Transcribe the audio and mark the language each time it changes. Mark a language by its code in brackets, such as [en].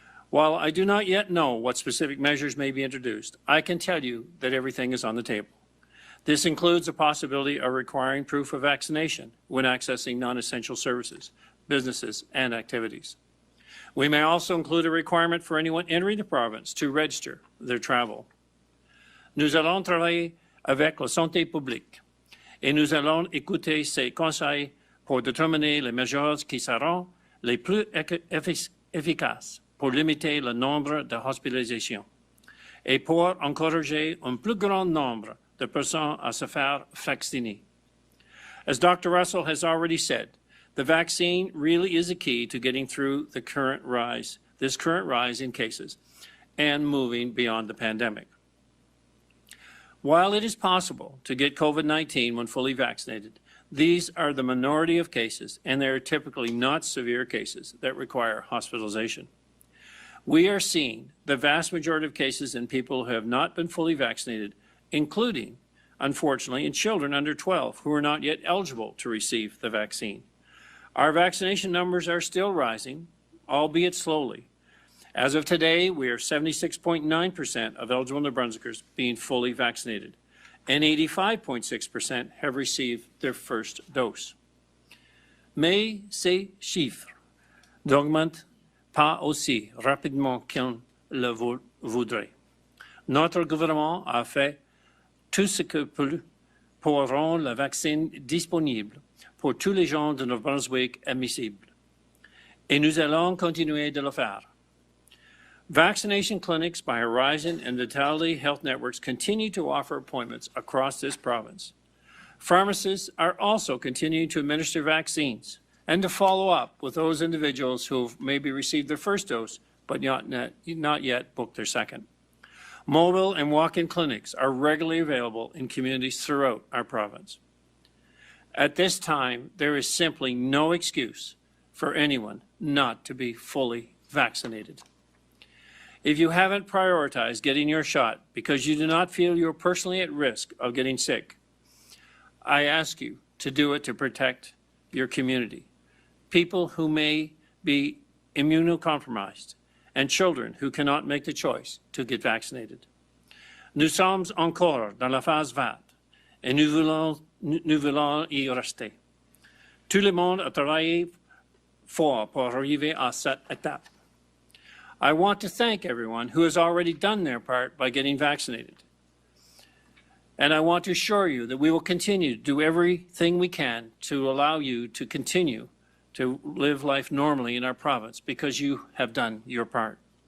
[en] While I do not yet know what specific measures may be introduced, I can tell you that everything is on the table. This includes the possibility of requiring proof of vaccination when accessing non-essential services, businesses, and activities. We may also include a requirement for anyone entering the province to register their travel. [fr] Nous allons travailler avec la santé publique et nous allons écouter ses conseils pour déterminer les mesures qui seront les plus efficaces pour limiter le nombre de hospitalisations et pour encourager un plus grand nombre de personnes à se faire vacciner. [en] As Dr. Russell has already said, the vaccine really is a key to getting through this current rise in cases and moving beyond the pandemic. While it is possible to get COVID-19 when fully vaccinated, these are the minority of cases, and they are typically not severe cases that require hospitalization. We are seeing the vast majority of cases in people who have not been fully vaccinated, including, unfortunately, in children under 12 who are not yet eligible to receive the vaccine. Our vaccination numbers are still rising, albeit slowly, As of today, we are 76.9% of eligible New Brunswickers being fully vaccinated, and 85.6% have received their first dose. [fr] Mais ces chiffres n'augmentent pas aussi rapidement qu'on le voudrait. Notre gouvernement a fait tout ce qu'il peut pour rendre le vaccin disponible pour tous les gens de New Brunswick admissibles. Et nous allons continuer de le faire. [en] Vaccination clinics by Horizon and Vitality Health Networks continue to offer appointments across this province. Pharmacists are also continuing to administer vaccines and to follow up with those individuals who have maybe received their first dose but not yet booked their second. Mobile and walk-in clinics are regularly available in communities throughout our province. At this time, there is simply no excuse for anyone not to be fully vaccinated. If you haven't prioritized getting your shot because you do not feel you're personally at risk of getting sick, I ask you to do it to protect your community, people who may be immunocompromised, and children who cannot make the choice to get vaccinated. [fr] Nous sommes encore dans la phase verte et nous voulons y rester. Tout le monde a travaillé fort pour arriver à cette étape. [en] I want to thank everyone who has already done their part by getting vaccinated. And I want to assure you that we will continue to do everything we can to allow you to continue to live life normally in our province because you have done your part.